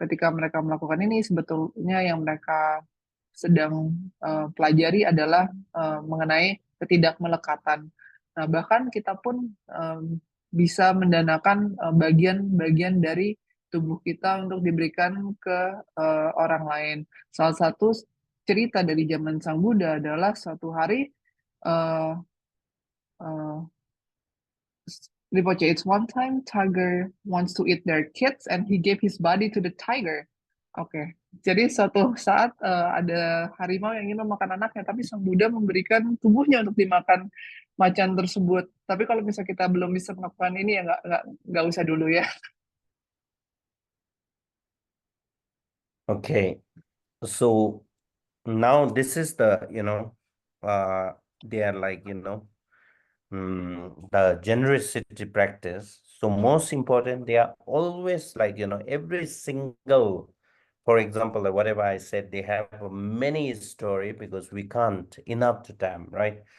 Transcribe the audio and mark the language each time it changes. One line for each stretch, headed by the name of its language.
Indonesian: Ketika mereka melakukan ini, sebetulnya yang mereka sedang pelajari adalah mengenai ketidakmelekatan. Nah, bahkan kita pun bisa mendanakan bagian-bagian dari tubuh kita untuk diberikan ke orang lain. Salah satu cerita dari zaman Sang Buddha adalah suatu hari
English: uh, uh, Rinpoche, it's one time tiger wants to eat their kids and he gave his body to the tiger.
Indonesian: Oke, jadi suatu saat ada harimau yang ingin memakan anaknya, tapi Sang Buddha memberikan tubuhnya untuk dimakan macan tersebut. Tapi kalau misalnya kita belum bisa melakukan ini ya nggak usah dulu ya.
English: Okay, so now this is the, they are like, the generosity practice. So most important, they are always like, every single, for example, like whatever I said, they have many story because we can't enough to time, right?